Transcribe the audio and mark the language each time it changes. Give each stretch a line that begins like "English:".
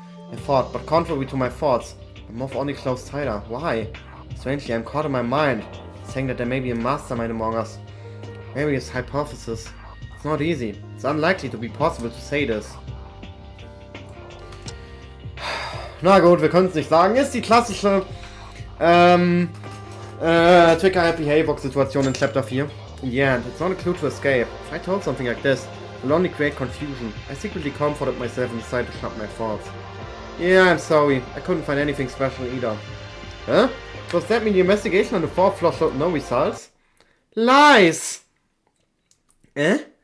English: I thought, but contrary to my thoughts, I'm off only close tighter. Why? Strangely, I'm caught in my mind, saying that there may be a mastermind among us. Various hypotheses. It's not easy. It's unlikely to be possible to say this.
German: Na gut, wir können es nicht sagen. Ist die klassische Trigger-Happy Haybox-Situation in Chapter 4.
English: In the end, it's not a clue to escape. If I told something like this, it will only create confusion. I secretly comforted myself and decided to shut my thoughts. Yeah, I'm sorry. I couldn't find anything special either. Huh? Does that mean the investigation on the fourth floor showed no results? Lies! Eh?